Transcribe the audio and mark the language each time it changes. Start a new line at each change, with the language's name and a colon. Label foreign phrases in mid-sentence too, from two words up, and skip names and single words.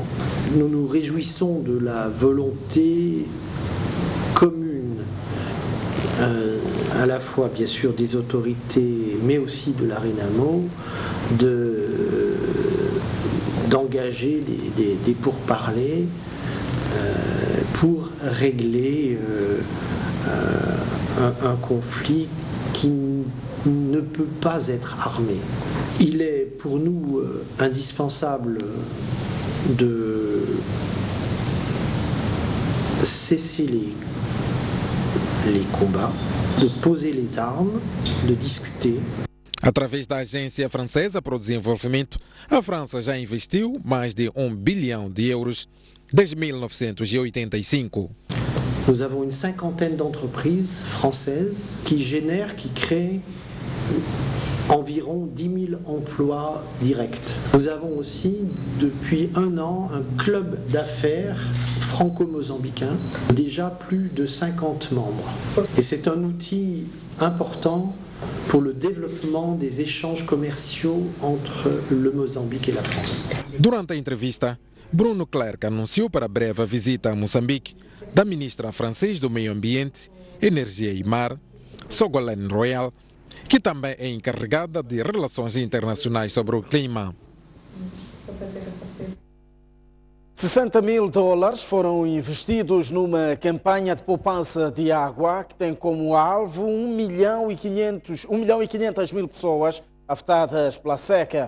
French: Nous nous réjouissons de la volonté commune, à la fois bien sûr des autorités mais aussi de la RENAMO, d'engager des pourparlers pour régler un conflit qui ne peut pas être armé. Il est pour nous indispensable de cesser les combats, de poser les armes, de discuter.
Portuguese: Através da Agência Francesa para o Desenvolvimento, a França já investiu mais de 1 bilhão de euros desde 1985.
French: Nous avons une cinquantaine d'entreprises françaises qui créent environ 10 000 emplois directs. Nous avons aussi, depuis un an, un club d'affaires franco-mozambicain, déjà plus de 50 membres. Et c'est un outil important pour le développement des échanges commerciaux entre le Mozambique et la France.
Portuguese: Durante a entrevista, Bruno Clerc anunciou para breve a visita a Moçambique da ministra francesa do Meio Ambiente, Energia e Mar, Ségolène Royal, que também é encarregada de relações internacionais sobre o clima. $60 mil foram investidos numa campanha de poupança de água que tem como alvo 1 milhão e 500 mil pessoas afetadas pela seca.